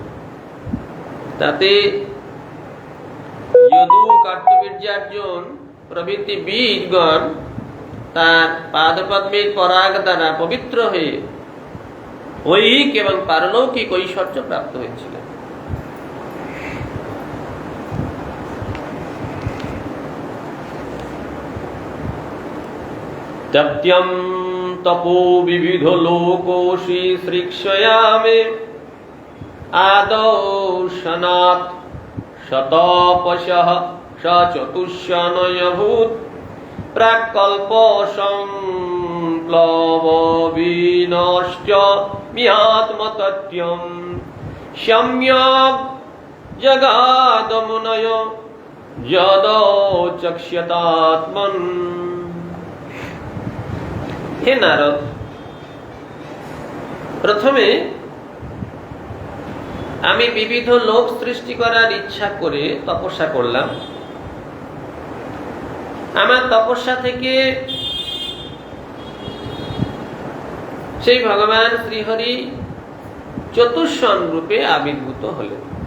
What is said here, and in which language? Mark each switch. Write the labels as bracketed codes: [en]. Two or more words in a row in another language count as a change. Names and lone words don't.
[bn] তাতে যদু, কার্তবীর্যার্জুন প্রভৃতি বীরগণ তার পাদপদ্মের পরাগ দ্বারা পবিত্র হয়ে ঐহিক এবং পারলৌকিক ঐশ্বর্য প্রাপ্ত হয়েছিলেন। [sa] तप्त्यं तपो विविध लोकोषि श्रीक्षयामे आदौ शनात् शतपशः स चतुष्षणयभूत् प्राक्कल्प संप्लव विनश्च मिहात्मतत्यं सम्यक् जगादमुनय यदौचक्ष्यतात्मन्। [bn] হে নারদ, প্রথমে আমি বিবিধ লোক সৃষ্টি করার ইচ্ছা করে তপস্যা করলাম। আমার তপস্যা থেকে সেই ভগবান শ্রীহরি চতুষ্ষণ রূপে আবির্ভূত হলেন।